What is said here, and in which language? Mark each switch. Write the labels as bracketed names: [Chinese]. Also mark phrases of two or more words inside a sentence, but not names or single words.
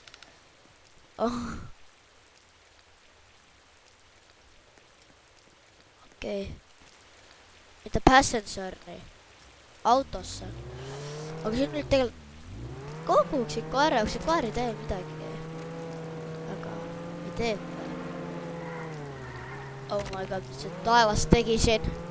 [Estonian] Okei. Mitte passenger'i. Autosse. Aga siin nüüd tegelikult koguks see koer ei tee midagi. Aga ei tee. [English] Oh my god, [Estonian] mis see taevas tegi siin.